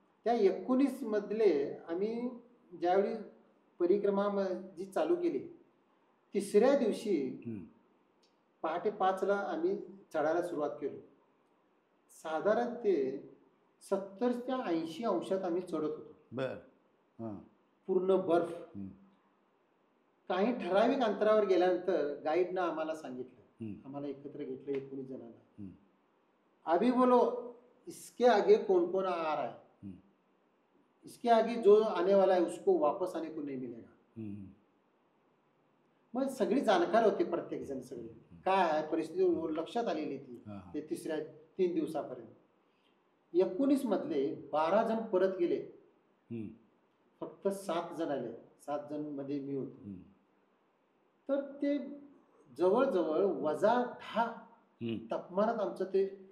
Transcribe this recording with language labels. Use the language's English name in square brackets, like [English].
[Marathi] त्या 19 मधले आम्ही ज्यावेळी परिक्रमा जी चालू केली, 3ऱ्या दिवशी पहाटे 5ला आम्ही चढायला सुरुवात केली. साधारण ते 70 ते 80 अंशात आम्ही चढत होतो. पूर्ण बर्फ. काही ठराविक अंतरावर गेल्यानंतर गाईडनं आम्हाला सांगितलं, आम्हाला एकत्र घेतलं 19 जणांना, [Hindi] अभी बोलो इसके आगे कौन कौन आ रहा है, इसके आगे जो आने वाला है उसको वापस आने को नहीं मिलेगा. [Marathi] मग सगळी जाणकार होते प्रत्येक जण, सगळे काय आहे परिस्थिती लक्षात आलेली ती ते 3 दिवसापर्यंत. 19 मधले 12 जण परत गेले, फक्त 7 जण आले. 7 जण मध्ये मी होतो. तर ते जवळजवळ -10 तापमानात आमचं ते